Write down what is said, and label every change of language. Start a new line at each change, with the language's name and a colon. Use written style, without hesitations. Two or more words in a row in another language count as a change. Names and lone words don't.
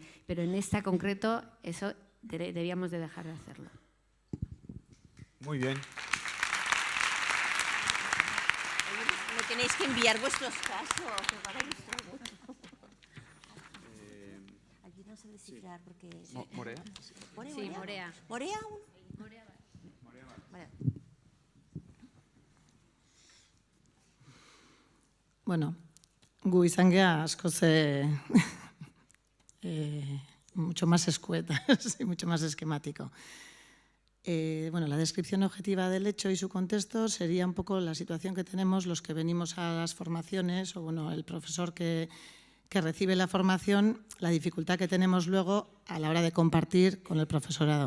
Spanish: Pero en esta concreto, eso debíamos de dejar de hacerlo. Muy bien. Me tenéis que enviar vuestros casos, que para ilustrarlo. a descifrar porque... ¿Morea? Sí, Morea. ¿Morea? Vale. Bueno,
Basque: gu izan gea askoz
Spanish: mucho más escuetas y mucho más esquemático. Bueno, la descripción objetiva del hecho y su contexto sería un poco la situación que tenemos los que venimos a las formaciones o bueno, el profesor que recibe la formación, la dificultad que tenemos luego a la hora de compartir con el profesorado.